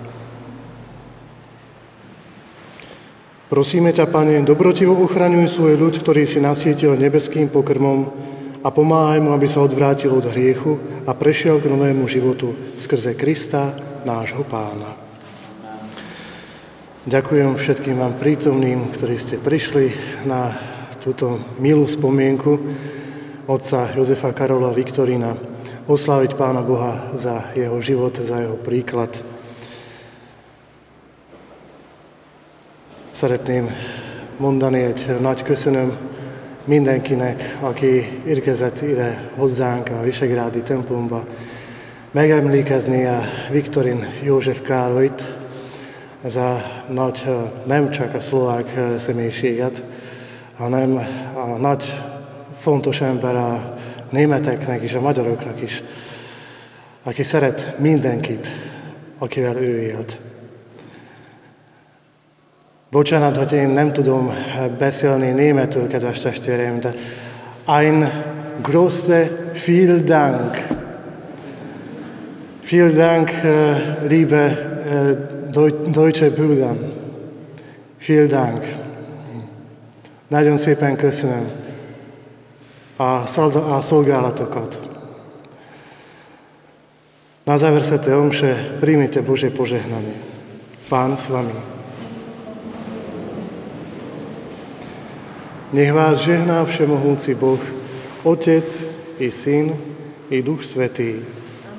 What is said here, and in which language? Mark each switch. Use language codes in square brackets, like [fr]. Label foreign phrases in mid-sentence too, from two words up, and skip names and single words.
[sk] Prosíme ťa, Pane, dobrotivo uchraňuj svoj ľud, ktorý si nasietil nebeským pokrmom a pomáhaj mu, aby sa odvrátil od hriechu a prešiel k novému životu skrze Krista, nášho Pána. Ďakujem všetkým vám prítomným, ktorí ste prišli na túto milú spomienku otca Jozefa Karola Viktorína, osláviť Pána Boha za jeho život, za jeho príklad. [hu] Szeretném mondani egy nagy köszönöm mindenkinek, aki érkezett ide hozzánk a Visegrádi templomba, megemlékezni a Viktorin József Károlyt, ez a nagy, nem csak a szlovák személyiséget, hanem a nagy, fontos ember a németeknek és a magyaroknak is, aki szeret mindenkit, akivel ő élt. Bocsánat, hogy én nem tudom beszélni németül, kedves testvéreim, de [de] ein große vielen Dank. Vielen Dank, liebe deutsche Brüder. Vielen Dank. [hu] Nagyon szépen köszönöm a szolgálatokat. [sk] Na záver svätej omše príjmite Božie požehnanie. Pán s vami. Nech vás žehná všemohúci Boh, Otec i Syn i Duch Svätý.